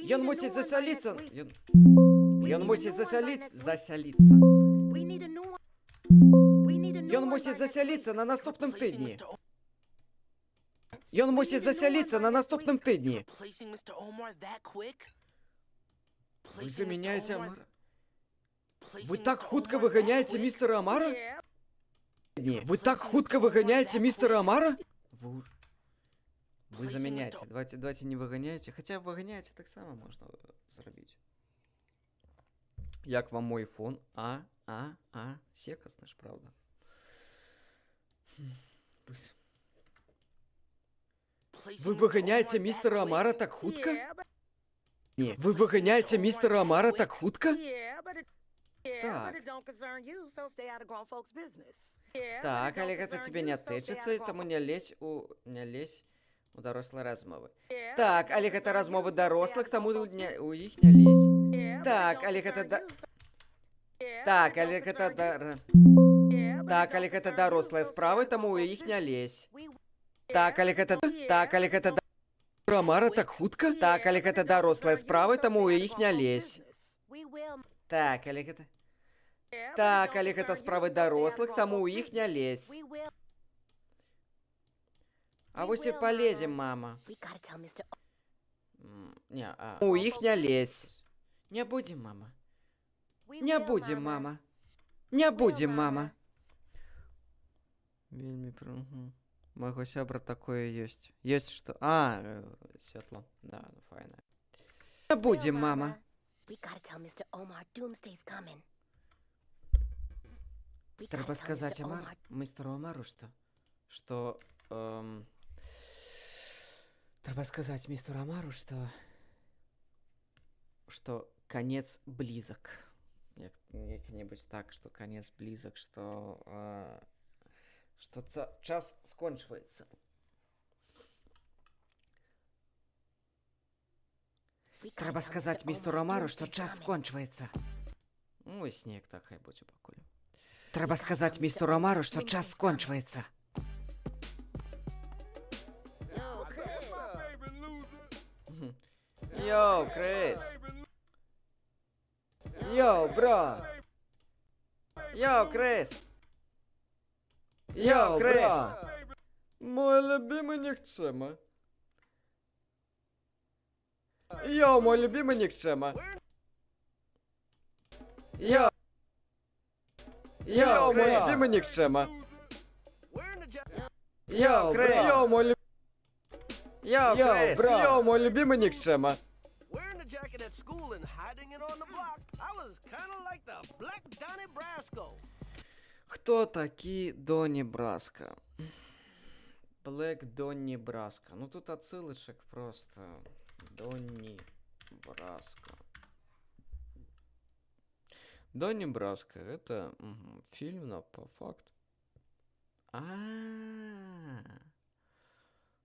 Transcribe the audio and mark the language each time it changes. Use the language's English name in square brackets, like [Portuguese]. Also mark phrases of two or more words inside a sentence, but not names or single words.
[Belarusian] Ён [English] need a [Belarusian] мусіць [English] new one by [Belarusian] засяліцца. [English] next week. [Belarusian] Ён [English] We [Belarusian] Ён [English] need a [Belarusian] мусіць [English] new one by [Belarusian] засяліцца. [English] next week. [Belarusian] Засяліцца. [English] We need a new one. We need a new [Belarusian] Ён [English] one [Belarusian] мусіць [English] by next [Belarusian] засяліцца [English] week. [Belarusian] на наступным тыдні. [English] We [Belarusian] Ён [English] need [Belarusian] мусіць [English] a new one [Belarusian] засяліцца [English] by [Belarusian] на [English] next [Belarusian] наступным [English] week. [Belarusian] тыдні. [English] Replacing Mr. Omar that quick? [Belarusian] Вы [English] Replacing [Russian] заменяете [English] Mr. Omar- [Belarusian] Амара. [English] replacing [Belarusian] Вы так [English] Mr. [Belarusian] хутка [English] Omar that [Belarusian] выганяеце [English] quick? [Belarusian] містера Амара? [English] Yeah. [Belarusian] Не. Вы так хутка выганяеце містера Амара? Вы [English] Replacing [Russian] заменяете. [English] Mr. [Belarusian] Давайте не выганяйте. Хотя выганяйте так само можна зрабіць. Як вам мой фон? Секасны ж, правда. [English] Replacing [Belarusian] Вы [English] Mr. [Belarusian] выганяете [English] Omar that [Belarusian] містера [English] quick? [Belarusian] Амара так хутка? [English] Yeah, but- [Belarusian] Не. Вы выганяете містера Амара так хутка? [English] yeah, but it [Belarusian] Так. [English] don't concern you, so stay out of grown folks' business. Yeah, but [Belarusian] Так, [English] it don't [Belarusian] але гэта [English] concern [Russian] тебе [English] you, [Belarusian] не [English] so stay out [Belarusian] тычыцца, [English] of [Belarusian] і [English] grown [Belarusian] таму [English] folks' [Belarusian] не лезь у дарослыя размовы. [English] Yeah, [Belarusian] Так, [English] but it [Belarusian] але [English] don't [Belarusian] гэта [English] concern [Belarusian] размовы [English] you, so stay out [Belarusian] дарослых, [English] of [Belarusian] таму [English] grown folks' business. [Belarusian] у іх не лезь. [English] Yeah, but it [Belarusian] Так, [English] don't [Belarusian] але гэта [English] concern да- you, so- Yeah, [Belarusian] Так, [English] but it [Belarusian] але [English] don't [Belarusian] гэта [English] concern you. дар... Yeah, but [Belarusian] Так, [English] it don't [Belarusian] але гэта [English] concern you, [Belarusian] дарослыя [English] so stay [Belarusian] справы, [English] out of [Belarusian] таму [English] grown [Belarusian] у [English] folks' [Belarusian] іх не [English] business. [Belarusian] лезь. [English] We- [Belarusian] Так, [English] Yeah, [Belarusian] але [English] but [Belarusian] гэта... [English] it don't- [Belarusian] Так, але [English] yeah, [Belarusian] гэта... [English] but it [Belarusian] Амара так хутка? Так, але гэта дарослыя справы, таму у іх не лезь. [English] We will. [Belarusian] Так, але гэта... [English] Yeah, but it [Belarusian] Так, [English] don't [Belarusian] але гэта [English] concern you, [Belarusian] справы [English] so stay out of [Belarusian] дарослых, [English] grown [Belarusian] таму у [English] folks' [Belarusian] іх не [English] business. [Belarusian] лезь. [English] We will. [Belarusian] А [English] We [Belarusian] вось і [English] will, [Belarusian] палезем, [English] mama. [Belarusian] мама. [English] We gotta tell Mr. [Belarusian] Не, у іх не лезь. Не будзем, мама. [English] We [Belarusian] Не [English] will, [Belarusian] будзем, [English] mama. [Belarusian] мама. Не будзем, [English] mama. [Belarusian] мама. Вельмі Майго сябра такое ёсць. Ёсць што... святло. Да, ну файна. Не будзем, [English] Will, [Belarusian] мама. [English] We gotta tell Mr. Omar Doomsday's coming. We gotta [Belarusian] Трэба [English] tell [Belarusian] сказаць [English] Mr. [Belarusian] Амар, [English] Omar- [Belarusian] мистеру Амару, што... Трэба сказаць мистеру Амару, што [Russian] конец близок. [Belarusian] Як-небудзь так, што [Russian] конец близок, [Belarusian] што час скончваецца. [English] We gotta [Belarusian] Трэба [English] tell [Belarusian] сказаць [English] Mr. [Belarusian] мистеру [English] Omar [Belarusian] Амару, што [English] Doomsday's [Belarusian] час [English] coming. [Belarusian] скончваецца. Ой, снег так хай будзе пакуль. Трэба сказаць мистеру Амару, што час скончваецца. [Russian] Йоу, Крис! Йоу, бро! Йоу, Крис! Йоу, Крис! Мой любимый Никчема. Йоу, мой любимый Никчема. Йоу! Йоу, мой любимый Никчема. Йоу, Крис! Йоу, мой любимый... Йоу, Крис! Йоу, мой любимый Никчема. [English] Wearing the jacket at school and hiding it on the block, I was kind of like the Black Donnie Brasco. [Russian] Кто таки Донни Браско? Блэк Донни Браско. Ну тут отсылочек просто. Донни Браско. Донни Браско. Это фильм, но по факту.